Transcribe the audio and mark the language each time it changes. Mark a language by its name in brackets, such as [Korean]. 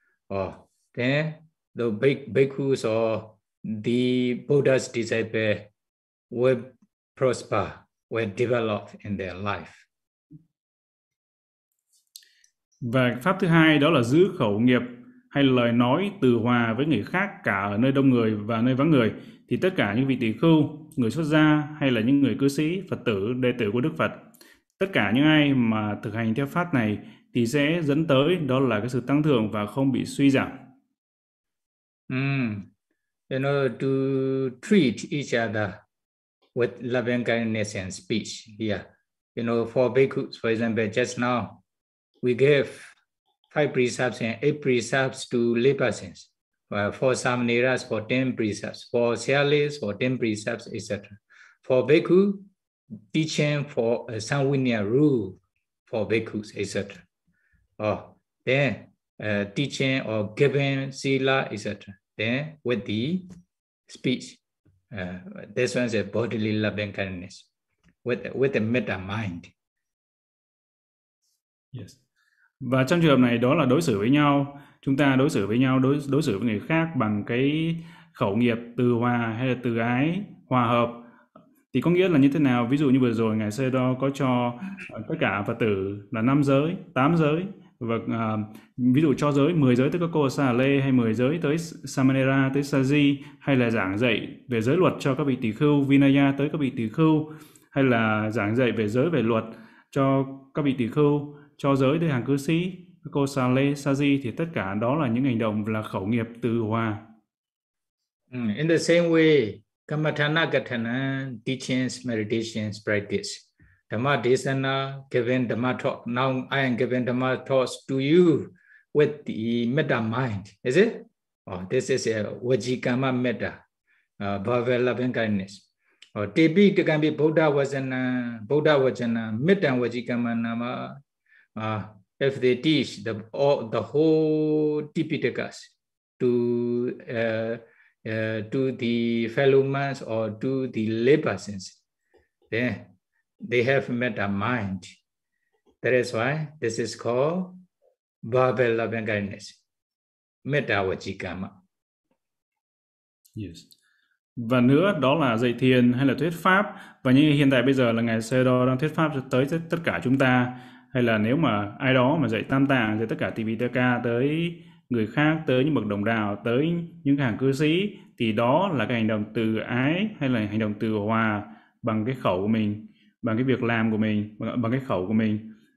[English] Oh, then the bhikkhus or the Buddha's disciple will prosper, will develop in their life. [Vietnamese] Và pháp thứ hai đó là giữ khẩu nghiệp hay lời nói từ hòa với người khác, cả ở nơi đông người và nơi vắng người, thì tất cả những vị tỳ khưu, người xuất gia hay là những người cư sĩ, Phật tử, đệ tử của Đức Phật, tất cả những ai mà thực hành theo pháp này thì sẽ dẫn tới đó là cái sự tăng thượng và không bị suy giảm. [English] You know, to treat each other with loving kindness and speech. Yeah. You know, for bhikkhus, for example, just now, we gave 5 precepts and 8 precepts to lay persons. For samaniras, for 10 precepts. For sialis, for 10 precepts, etc. For bhikkhu, teaching for a sanguinea rule for bhikkhus, etc. Oh, then teaching or giving sila, etc. Then with the speech, this one is a bodily loving kindness with a metta mind. Yes. [Vietnamese] Và trong trường hợp này đó là đối xử với nhau, chúng ta đối xử với nhau, đối xử với người khác bằng cái khẩu nghiệp từ hòa hay là từ ái hòa hợp. Thì có nghĩa là như thế nào? Ví dụ như vừa rồi Ngài Sê Đô có cho tất cả Phật tử là 5 giới, 8 giới, và ví dụ cho giới 10 giới tới các cô Sa Lê, hay 10 giới tới Samanera, tới Saji, hay là giảng dạy về giới luật cho các vị tỳ khưu, Vinaya tới các vị tỳ khưu, hay là giảng dạy về giới về luật cho các vị tỳ khưu, cho giới tới hàng cư sĩ, các cô Sa Lê, Saji, thì tất cả đó là những hành động là khẩu nghiệp từ hòa. [English] In the same way, Kamathana Gathana, teachings, meditations, practice. Dhamma Desana, giving Dhamma talk. Now I am giving Dhamma talks to you with the metta mind. Is it? Oh, this is a Vajikama metta, bhava loving kindness. Or Tebi Dikambi Buddha Vajana, metta Vajikama Nama. If they teach the whole Tipitakas to the fellow monks or to the lay persons, then they have metta mind. That is why this is called bhava loving kindness, metta vajikama. Yes. [Vietnamese] Và nữa, đó là dạy thiền hay là thuyết pháp. Và như hiện tại bây giờ là Ngài Sê Đô đang thuyết pháp tới tất cả chúng ta. Hay là nếu mà ai đó mà dạy tam tạng, dạy tất cả Tipitaka, tới người khác, tới những bậc đồng đạo, tới những hàng cư sĩ, thì đó là cái hành động từ ái hay là hành động từ hòa bằng cái khẩu của mình, bằng cái việc làm của mình, bằng cái khẩu của mình.